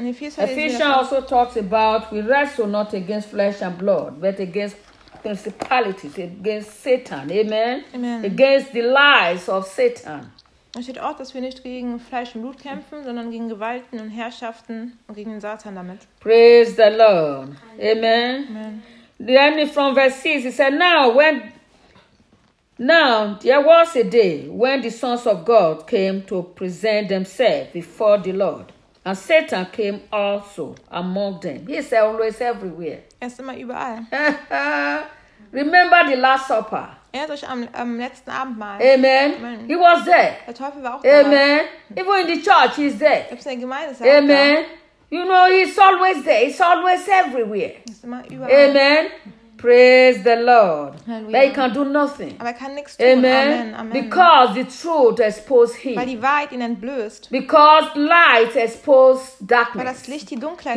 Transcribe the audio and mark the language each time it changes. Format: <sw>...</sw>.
<en>Ephesians also talks about we wrestle not against flesh and blood, but against principalities, against Satan, amen. Amen. Against the lies of Satan.</en> <de>Es steht auch, dass wir nicht gegen Fleisch und Blut kämpfen, sondern gegen Gewalten und Herrschaften und gegen den Satan damit.</de> <en>Praise the Lord. Amen. Amen. Then from verse 6, it said, Now, there was a day when the sons of God came to present themselves before the Lord. And Satan came also among them. He's always everywhere.</en> <de>Er ist immer überall.</de> <en>Remember the Last Supper.</en> <de>Erinnert euch am letzten Abendmahl.</de> <en>Amen. Amen. He was there.</en> <de>Der Teufel war auch</de> <en>Amen.</en> <de>Da.</de> <en>Amen. Even in the church, he's there.</en> <de>Ob es eine Gemeinde ist, er</de> <en>Amen.</en> <de>Auch da.</de> <en>You know, he's always there. He's always everywhere.</en> <de>Er ist immer überall.</de> <en>Amen. Praise the Lord.</en> <de>Hallelujah.</de> <en>They can do nothing.</en> <de>Aber er kann nichts tun.</de> <en>Amen. Amen. Because the truth exposed him.</en> <de>Weil die Wahrheit ihn entblößt.</de> <en>Because light exposed darkness.</en> <de>Weil das Licht die Dunkelheit</de>